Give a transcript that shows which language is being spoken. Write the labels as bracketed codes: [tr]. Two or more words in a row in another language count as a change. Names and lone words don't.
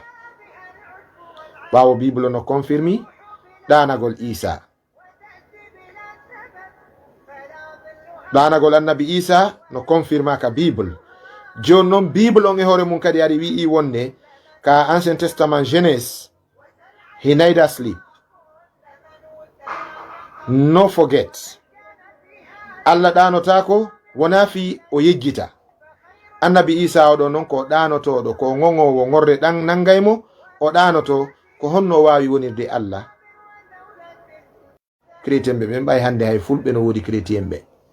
[ff] Ɓawo Bible no confirmi ɗanagol Isa, ɗanagol annabi Isa no confirma ka Bible. Jonnon Bible on e hoore mum kadi ari wi'i wonde ka Ancien Testament Genèse, [en] he neither sleep no forget. [ff] Allah ɗanotako, wona fi o yejjita. Annabi Isa oɗo non ko ɗanotoɗo, ko gongowo ngorre ɗan nangaymo, o ɗanoto ko honno wawi wonirde Allah. Chrétien ɓe ɓen ɓay hande hay fulɓe no wodi chrétien ɓe.